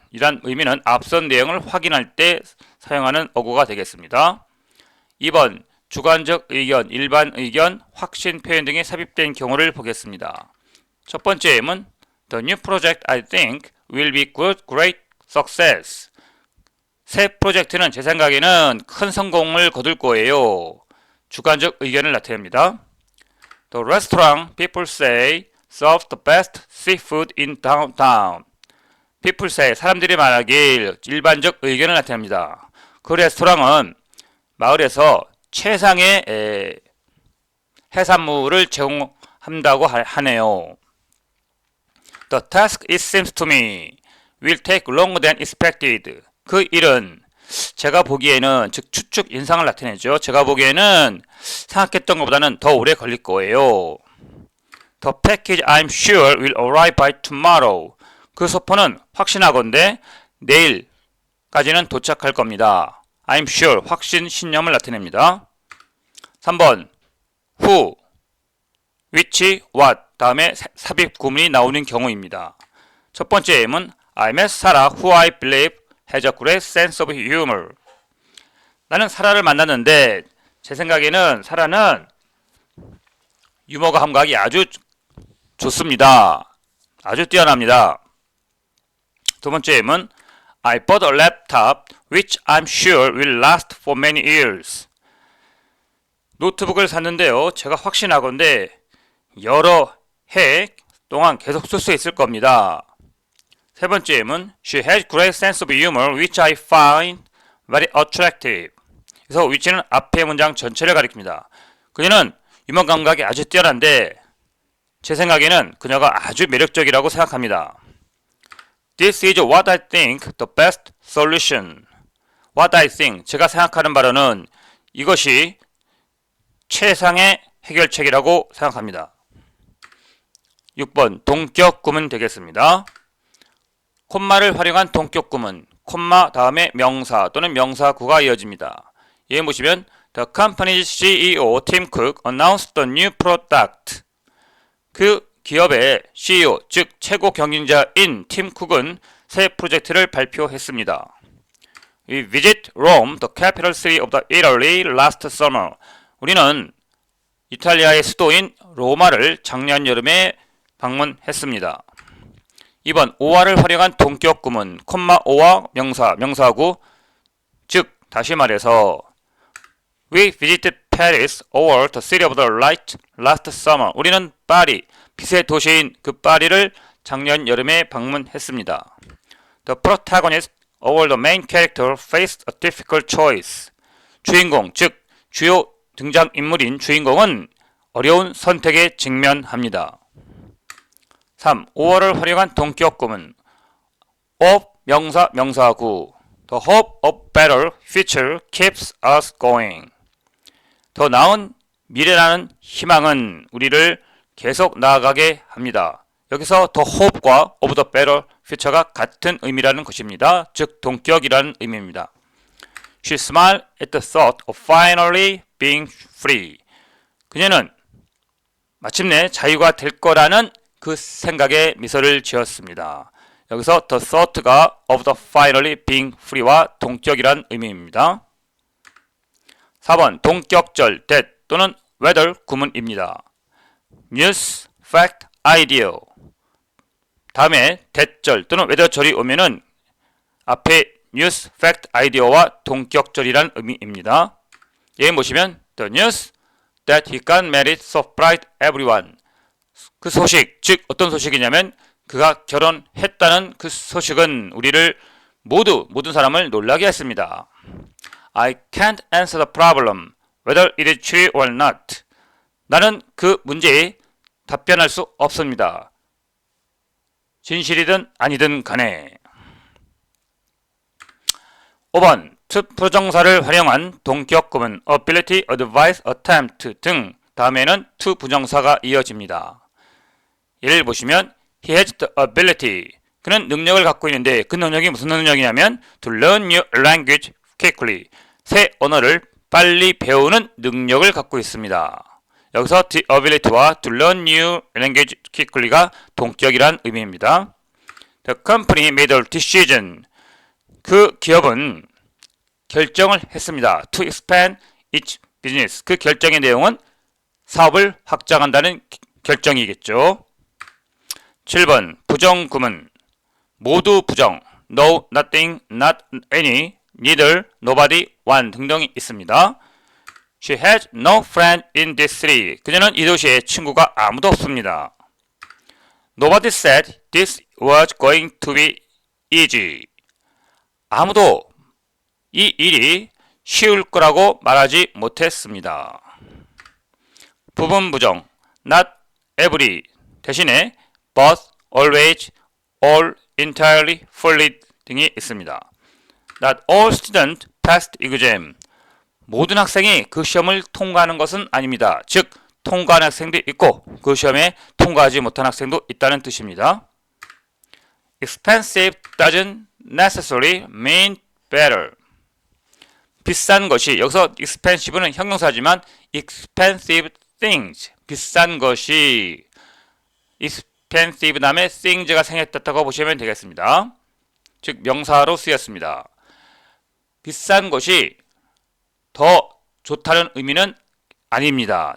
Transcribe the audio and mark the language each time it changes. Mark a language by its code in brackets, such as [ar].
[ko] 이란 의미는 앞선 내용을 확인할 때 사용하는 어구가 되겠습니다. 2번, 주관적 의견, 일반 의견, 확신 표현 등이 삽입된 경우를 보겠습니다. 첫 번째 예문, [en] The new project I think will be great success. [ko] 새 프로젝트는 제 생각에는 큰 성공을 거둘 거예요. 주관적 의견을 나타냅니다. [en] The restaurant people say serves the best seafood in downtown. People say [ko] 사람들이 말하길 일반적 의견을 나타냅니다. 그 레스토랑은 마을에서 최상의 해산물을 제공한다고 하네요. [en] The task it seems to me will take longer than expected. [ko] 그 일은 제가 보기에는 즉 추측 인상을 나타내죠. 제가 보기에는 생각했던 것보다는 더 오래 걸릴 거예요. [en] The package I'm sure will arrive by tomorrow. [ko] 그 소포는 확신하건대 내일까지는 도착할 겁니다. [en] I'm sure [ko] 확신 신념을 나타냅니다. 3번 who, which, what 다음에 삽입 구문이 나오는 경우입니다. 첫 번째 예문 [en] I met Sarah who I believe has a great sense of humor. [ko] 나는 사라를 만났는데 제 생각에는 사라는 유머 감각이 아주 좋습니다. 아주 뛰어납니다. 두 번째 예문 [en] I bought a laptop which I'm sure will last for many years. [ko] 노트북을 샀는데요. 제가 확신하건대 여러 해 동안 계속 쓸 수 있을 겁니다. 세 번째 예문 [en] She has great sense of humor which I find very attractive. [ko] 그래서 which는 앞의 문장 전체를 가리킵니다. 그녀는 유머 감각이 아주 뛰어난데 제 생각에는 그녀가 아주 매력적이라고 생각합니다. [en] This is what I think the best solution. What I think, [ko] 제가 생각하는 바로는 이것이 최상의 해결책이라고 생각합니다. 6번 동격 구문 되겠습니다. 콤마를 활용한 동격 구문, 콤마 다음에 명사 또는 명사구가 이어집니다. 예문 보시면 [en] The company's CEO Tim Cook announced the new product. [ko] 그 기업의 CEO, 즉 최고 경영자인 팀 쿡은 새 프로젝트를 발표했습니다. [en] We visit Rome, the capital city of the Italy, last summer. [ko] 우리는 이탈리아의 수도인 로마를 작년 여름에 방문했습니다. 2번 오화를 활용한 동격 구문, 콤마 오화 명사, 명사구, 즉 다시 말해서 [en] We visited Paris over the city of the light last summer. [ko] 우리는 파리, 빛의 도시인 그 파리를 작년 여름에 방문했습니다. [en] The protagonist over the main character faced a difficult choice. [ko] 주인공, 즉 주요 등장인물인 주인공은 어려운 선택에 직면합니다. 3. 오어를 활용한 동격 구문 [en] of [ko] 명사, 명사구 [en] The hope of better future keeps us going. [ko] 더 나은 미래라는 희망은 우리를 계속 나아가게 합니다. 여기서 [en] the hope [ko] 과 [en] of the better future [ko] 가 같은 의미라는 것입니다. 즉 동격이라는 의미입니다. [en] She smiled at the thought of finally being free. [ko] 그녀는 마침내 자유가 될 거라는 그 생각에 미소를 지었습니다. 여기서 [en] the thought [ko] 가 [en] of the finally being free [ko] 와 동격이란 의미입니다. 4번 동격절 that 또는 whether 구문입니다. [en] news, fact, idea. [ko] 다음에 that절 또는 whether절이 오면은 앞에 [en] news, fact, idea [ko] 와 동격절이란 의미입니다. 예문 보시면 [en] the news that he got married surprised everyone. [ko] 그 소식, 즉 어떤 소식이냐면 그가 결혼했다는 그 소식은 우리를 모든 사람을 놀라게 했습니다. [en] I can't answer the problem, whether it is true or not. [ko] 나는 그 문제에 답변할 수 없습니다. 진실이든 아니든 간에. 5번, 투 부정사를 활용한 동격 구문 [en] ability, advice, attempt [ko] 등 다음에는 to 부정사가 이어집니다. 예를 보시면 [en] He has the ability. [ko] 그는 능력을 갖고 있는데 그 능력이 무슨 능력이냐면 [en] to learn new language quickly. [ko] 새 언어를 빨리 배우는 능력을 갖고 있습니다. 여기서 [en] the ability [ko] 와 [en] to learn new language quickly [ko] 가 동격이란 의미입니다. [en] The company made a decision. [ko] 그 기업은 결정을 했습니다. [en] To expand its business. [ko] 그 결정의 내용은 사업을 확장한다는 결정이겠죠. 7번 부정구문. 모두 부정. [en] No, nothing, not any, neither, nobody, one [ko] 등등이 있습니다. [en] She has no friend in this city. [ko] 그녀는 이 도시에 친구가 아무도 없습니다. [en] Nobody said this was going to be easy. [ko] 아무도 이 일이 쉬울 거라고 말하지 못했습니다. 부분 부정. [en] Not every [ko] 대신에 [en] but, always, all, entirely, fully [ko] 등이 있습니다. [en] Not all students passed exam. [ko] 모든 학생이 그 시험을 통과하는 것은 아닙니다. 즉, 통과한 학생도 있고 그 시험에 통과하지 못한 학생도 있다는 뜻입니다. [en] Expensive doesn't necessarily mean better. [ko] 비싼 것이, 여기서 expensive는 형용사지만 [en] expensive things, [ko] 비싼 것이 expensive 다음에 things가 생겼다고 보시면 되겠습니다. 즉 명사로 쓰였습니다. 비싼 것이 더 좋다는 의미는 아닙니다.